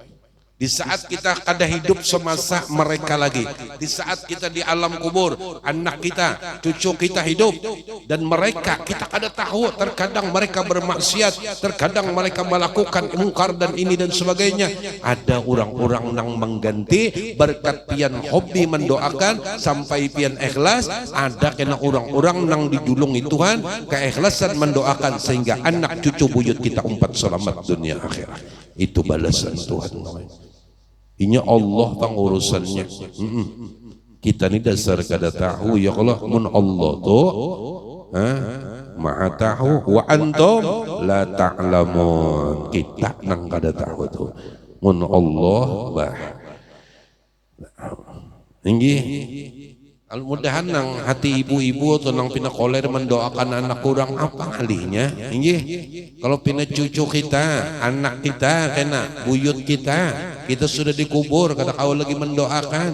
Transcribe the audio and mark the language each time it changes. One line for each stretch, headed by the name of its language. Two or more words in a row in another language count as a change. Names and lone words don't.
Banjar: Di saat kita kada hidup semasa mereka lagi, di saat kita di alam kubur, anak kita, cucu kita hidup, dan mereka kita kada tahu, terkadang mereka bermaksiat, terkadang mereka melakukan mungkar dan ini dan sebagainya. Ada orang-orang yang mengganti berkat pian hobi mendoakan sampai pian ikhlas. Ada kena orang-orang yang dijulungi Tuhan keikhlasan mendoakan sehingga anak cucu buyut kita umpat selamat dunia akhirat. Itu balasan Tuhan. Inya Allah pengurusannya. Kita ni dasar kada tahu ya Allah, mun Allah tu maha tahu
Arabic: وأنتم لا تعلمون.
Banjar: Kita nang kada tahu tu. Mun Allah bah. Tinggi. Al-mudahan nang hati ibu-ibu atau nang pina koler mendoakan anak kurang apa alihnya. Inggih. Kalau pina cucu kita, anak kita kena buyut kita sudah dikubur, kata kau lagi mendoakan.